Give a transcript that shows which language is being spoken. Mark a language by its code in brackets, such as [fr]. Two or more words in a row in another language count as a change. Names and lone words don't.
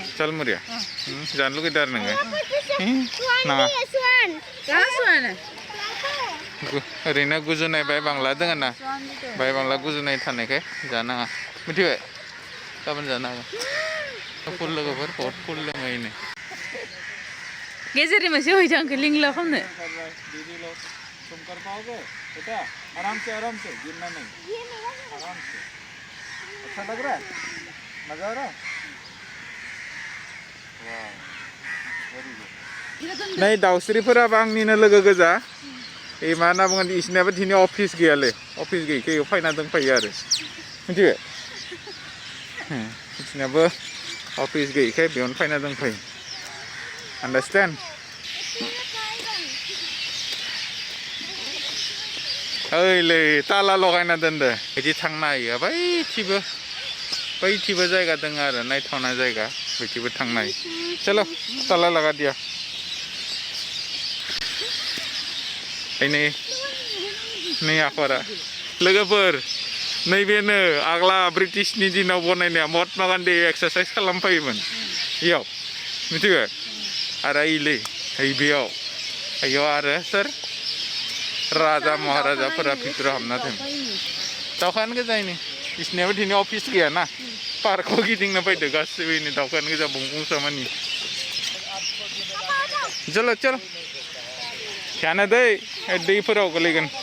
[brx] चालमुरिया जानो लुगैदों आरो नोङो नाङा ओरैनो गुजुनाय बाय बांला दोङो ना बाय बांला गुजुनाय थानायखाय जानाङा मिथिबाय गाबोन जानो हागोन फुल लोगोफोर बहुत फुल लोङो गेजेरनि मोनसे हैदों आंखौ लिंला खालामनो [hi] आराम से गिरना नहीं आराम से अच्छा लग रहा है मजा आ रहा है [brx] नै दाउस्रिफोराबो आंनिनो लोगो गोजा ए मा होनना बुङो इसनियाबो दिनै अफिस गैयालै अफिस गैयैखाय इयाव फैना दंफैयो आरो मिथिबाय इसनियाबो अफिस गैयैखाय बेयावनो फैना दंफैयो आन्डारस्टेन्ड ओइलै ताला लगायना दोनदो बिदि थांनो हायो बैथिबो जायगा दङ आरो नायथावना जायगा बैथिबो थांनो हायो [hi] चलो ताला लगा दिया [brx] नै आखरा लोगोफोर नैबेनो आग्ला ब्रिटिशनि दिनाव बनायनाया महात्मा गान्धी एक्सारसाइज खालामफैयोमोन इयाव मिथिबाय आरो बेयाव आरो सोर राजा महाराजाफोरा भितराव हाबना दं दाउखायानो गोजायनि इसनियाबो दिनै अफिस गैयाना पार्कआव गिदिंनो फैदो गासिबो इनि दाउखायानो गोजा बुंसामानि चलो ध्यान दै दैफोराव गोलैगोन